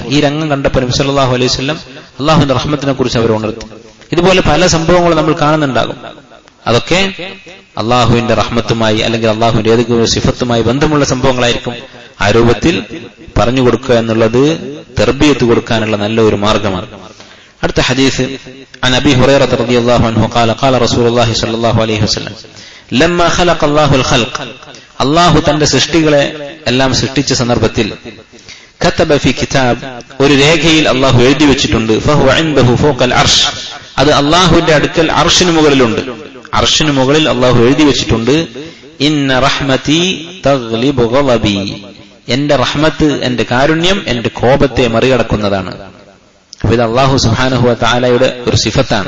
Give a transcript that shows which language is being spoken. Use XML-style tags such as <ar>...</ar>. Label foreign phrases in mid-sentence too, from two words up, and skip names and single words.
<ml>ഈ രംഗം കണ്ടപ്പോൾ നബി</ml> <ar>صلى الله عليه وسلم</ar> <ml>അള്ളാഹുവിന്റെ റഹ്മത്തിനെ കുറിച്ച് അവർ ഉണർത്തി. ഇതുപോലെ പല സംഭവങ്ങളും നമ്മൾ കാണുന്നുണ്ടാകും. അതൊക്കെ അള്ളാഹുവിന്റെ റഹ്മത്തുമായി അല്ലെങ്കിൽ അള്ളാഹുവിന്റെ ഏതെങ്കിലും സിഫത്തുമായി ബന്ധമുള്ള സംഭവങ്ങളായിരിക്കും. ആ രൂപത്തിൽ പറഞ്ഞു കൊടുക്കുക എന്നുള്ളത് തർബിയത്ത് കൊടുക്കാനുള്ള നല്ല ഒരു മാർഗമാണ്. അടുത്ത ഹദീസ്</ml> <ar>عن أبي هريرة رضي الله عنه قال قال رسول الله صلى الله عليه وسلم لما خلق الله الخلق</ar> <ml>അള്ളാഹു തന്റെ സൃഷ്ടികളെ എല്ലാം സൃഷ്ടിച്ച സന്ദർഭത്തിൽ</ml> <ar>كتب في كتاب</ar> <ml>ഒരു രേഖയിൽ അള്ളാഹു എഴുതി വെച്ചിട്ടുണ്ട്</ml> <ar>فهو عنده فوق العرش</ar> <ml>അത് അള്ളാഹുവിന്റെ അടുക്കൽ അർശിന് മുകളിലുണ്ട്. അർശിന് മുകളിൽ അള്ളാഹു എഴുതി വെച്ചിട്ടുണ്ട്</ml> <ar>إن رحمتي تغلب غضبي,</ar> <ml>എന്റെ റഹ്മത്ത്, എന്റെ കാരുണ്യം എന്റെ കോപത്തെ മറികടക്കുന്നതാണ്. അപ്പൊ ഇത്</ml> <ar>الله سبحانه وتعالى</ar> <ml>ഒരു സിഫത്താണ്.</ml>